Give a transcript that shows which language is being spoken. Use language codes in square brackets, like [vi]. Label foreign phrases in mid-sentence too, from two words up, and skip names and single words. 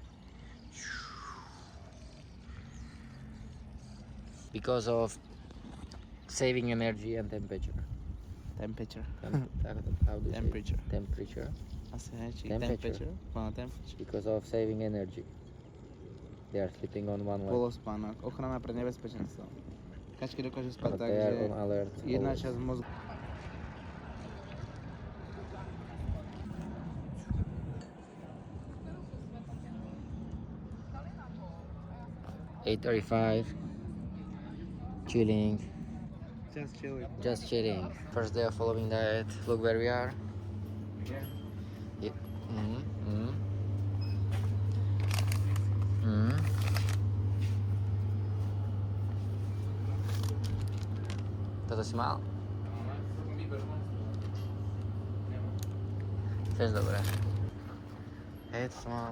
[en] Because of saving energy and temperature. Temperature. How do you Temperature. say it? Temperature. Asi aici, Temperature. Temperature. Because of saving energy. They are sleeping on one leg. [sk] Polospánok. Ochrana pred nebezpečenstvom. Kačky dokážu spať [en] But [sk] tak, [en] they are [sk] že [en] on alert. [sk] jedna [en] always. [sk] časť mozgu... [en] "8:35. Chilling. Just chilling. Just chilling. First day of following diet. Look where we are. Yeah. Yeah. [sk] Toto si mal? Tiež dobré. Hej, to som mal.